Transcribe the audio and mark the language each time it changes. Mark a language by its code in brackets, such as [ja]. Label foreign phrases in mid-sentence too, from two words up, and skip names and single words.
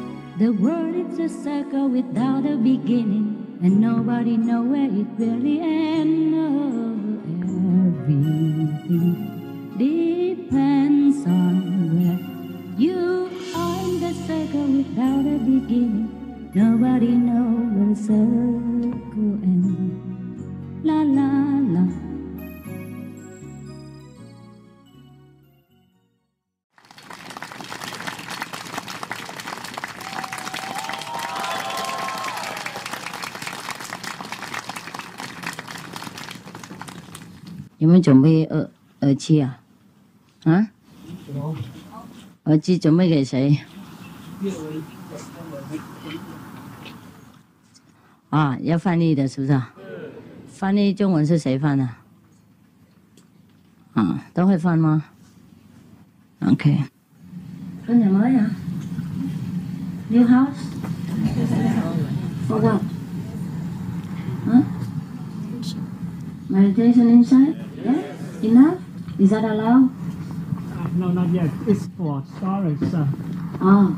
[en] The world is a circle without a beginning, and nobody knows where it really ends. Everything depends on where you are in the circle without a beginning. Nobody knows where the circle ends. La la la. [vi] Chúng mình chuẩn bị ở chi à? Hả? Ở chi chuẩn bị [zh] 给谁？啊，要翻译的是不是？翻译中文是谁翻的？啊，都会翻吗 ？OK。搬 nhà mới hả? [en] New house? For what? Huh? Meditation inside? Yeah? Enough? Is that allowed? No, not yet. It's for storage. Oh.